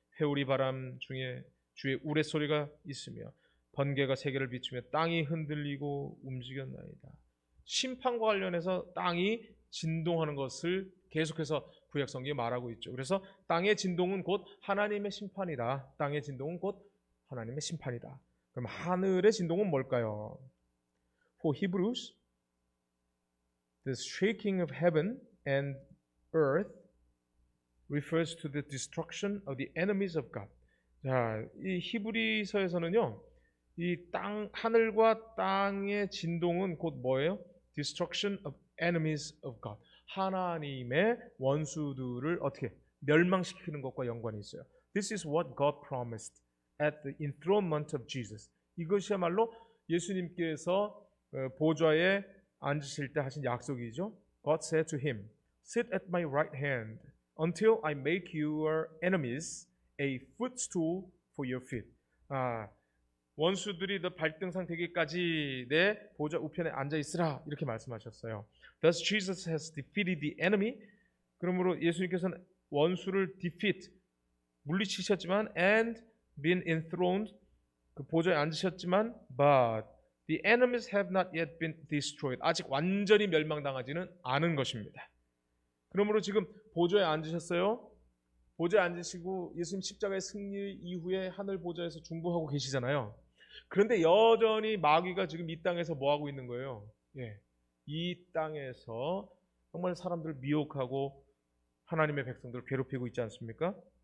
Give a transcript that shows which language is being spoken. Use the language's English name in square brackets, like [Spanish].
[Korean] 회오리 바람 중에 주의 우레소리가 있으며 번개가 세계를 비추며 땅이 흔들리고 움직였나이다. 심판과 관련해서 땅이 진동하는 것을 계속해서 구약 성경이 말하고 있죠. 그래서 땅의 진동은 곧 하나님의 심판이다. 땅의 진동은 곧 하나님의 심판이다. 그럼 하늘의 진동은 뭘까요? [English] For Hebrews, the shaking of heaven and earth refers to the destruction of the enemies of God. [Korean] 자, 이 히브리서에서는요, 이 하늘과 땅의 진동은 곧 뭐예요? [English] Destruction of enemies of God. [Korean] 하나님의 원수들을 어떻게 멸망시키는 것과 연관이 있어요. [English] This is what God promised at the enthronement of Jesus. [Korean] 이것이야말로 예수님께서 보좌에 앉으실 때 하신 약속이죠. [English] God said to him, Sit at my right hand until I make your enemies a footstool for your feet. [Korean] 원수들이 너 발등상 되기까지 내 보좌 우편에 앉아 있으라 이렇게 말씀하셨어요. [English] Thus Jesus has defeated the enemy. [Korean] 그러므로 예수님께서는 원수를 defeat 물리치셨지만 [English] and been enthroned [Korean] 그 보좌에 앉으셨지만 [English] but the enemies have not yet been destroyed. [Korean] 아직 완전히 멸망당하지는 않은 것입니다. 그러므로 지금 보좌에 앉으셨어요. 보좌에 앉으시고 예수님 십자가의 승리 이후에 하늘 보좌에서 중보하고 계시잖아요. 그런데 여전히 마귀가 지금 이 땅에서 뭐 하고 있는 거예요? 예, 이 땅에서 정말 사람들을 미혹하고 하나님의 백성들을 괴롭히고 있지 않습니까?